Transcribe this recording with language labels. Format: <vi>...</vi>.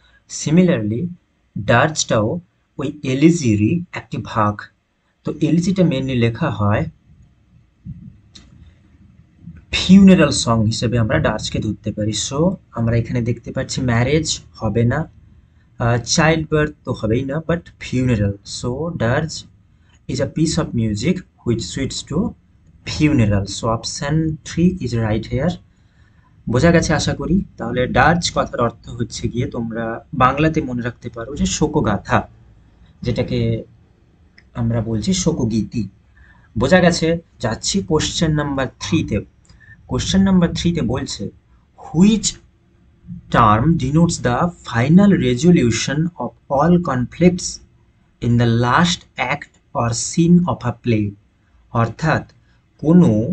<bn>Similarly ডার্জটাও ওই এলিজিরই একটি ভাগ। তো এলিজিটা মেনলি লেখা হয় ফিউনারাল সং হিসেবে আমরা ডার্জকে ধরতে পারি। সো আমরা এখানে দেখতে পাচ্ছি ম্যারেজ হবে না, চাইল্ড বার্থ তো হবেই না, but funeral.</bn> <en>So dirge is a piece of music which suits to funeral. So option 3 is right here.</en> <bn>বোঝা গেছে আশা করি। তাহলে ডার্জ কথার অর্থ হচ্ছে গিয়ে তোমরা বাংলাতে মনে রাখতে পারো যে শোকগাথা, যেটাকে আমরা বলছি শোকগীতি। বোঝা গেছে। যাচ্ছি কোশ্চেন নাম্বার 3-তে। কোশ্চেন নাম্বার 3-তে বলছে</bn> <en>which term denotes the final resolution of all conflicts in the last act or scene of a play,</en> <bn>অর্থাৎ কোনো</bn>